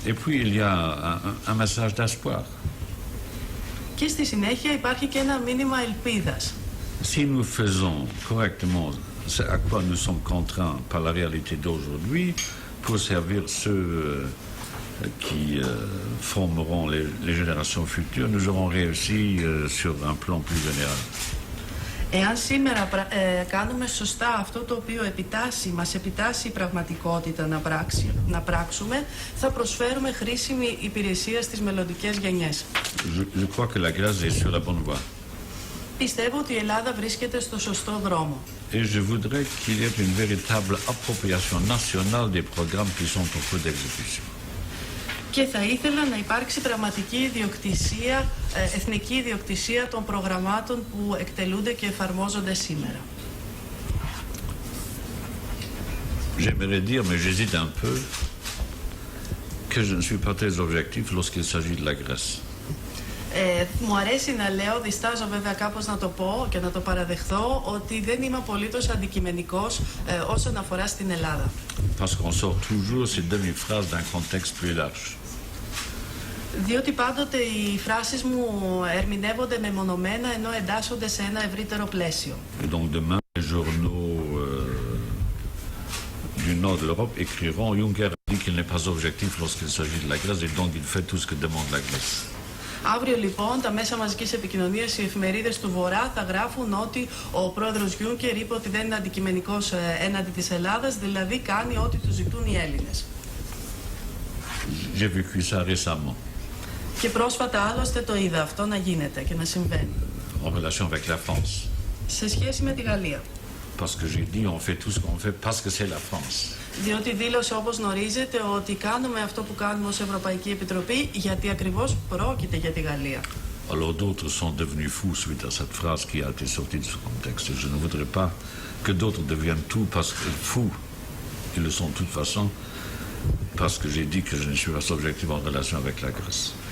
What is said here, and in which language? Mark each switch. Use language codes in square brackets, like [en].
[fr] Et puis, il y a un message d'espoir. [el] Και στη συνέχεια υπάρχει και ένα μήνυμα ελπίδας. [fr] Si nous faisons correctement ce à quoi nous sommes contraints par la réalité d'aujourd'hui pour servir ceux qui formeront les générations futures, nous aurons réussi sur un plan plus général. [el] Εάν σήμερα κάνουμε σωστά αυτό το οποίο μας επιτάσσει η πραγματικότητα να πράξουμε, θα προσφέρουμε χρήσιμη υπηρεσία στις μελλοντικές γενιές. [fr] Je crois que la Grèce est sur la bonne voie. [el] Πιστεύω ότι η Ελλάδα βρίσκεται στο σωστό δρόμο. [fr] Et je voudrais qu'il y ait une véritable appropriation nationale des programmes qui sont en cours d'exécution. [el] Και θα ήθελα να υπάρξει πραγματική ιδιοκτησία, εθνική ιδιοκτησία των προγραμμάτων που εκτελούνται και εφαρμόζονται σήμερα. [fr] J'aimerais dire, mais j'hésite un peu, que je ne suis pas très objectif lorsqu'il s'agit de la Grèce. [el] Μου αρέσει να λέω, διστάζω βέβαια κάπως να το πω και να το παραδεχθώ, ότι δεν είμαι απολύτως αντικειμενικός όσον αφορά στην Ελλάδα. [fr] Parce qu'on sort toujours ces demi-phrases d'un contexte plus large. [el] Διότι πάντοτε οι φράσεις μου ερμηνεύονται μεμονωμένα ενώ εντάσσονται σε ένα ευρύτερο πλαίσιο. [fr] Et donc demain, les journaux du nord de l'Europe écriront Juncker a dit qu'il n'est pas objectif lorsqu'il s'agit de la Grèce et donc il fait tout ce que demande la Grèce. [el] Αύριο λοιπόν τα μέσα μαζικής επικοινωνίας, οι εφημερίδες του Βορρά θα γράφουν ότι ο πρόεδρος Γιούνκερ είπε ότι δεν είναι αντικειμενικός έναντι της Ελλάδας, δηλαδή κάνει ό,τι του ζητούν οι Έλληνες. [fr] J'ai vécu ça récemment. [el] Και πρόσφατα άλλωστε το είδα αυτό να γίνεται και να συμβαίνει. [fr] En relation avec la France. [el] Σε σχέση με τη Γαλλία. [fr] Parce que j'ai dit on fait tout ce qu'on fait parce que c'est la France. [el] Διότι δήλωσε, όπως γνωρίζετε, ότι κάνουμε αυτό που κάνουμε ως Ευρωπαϊκή Επιτροπή γιατί ακριβώς πρόκειται για τη Γαλλία. [fr] Alors d'autres sont devenus fous suite à cette phrase qui a été sortie de ce contexte. Je ne voudrais pas que d'autres deviennent fous. Ils le sont de toute façon parce que j'ai dit que je ne suis pas objectif en relation avec la Grèce.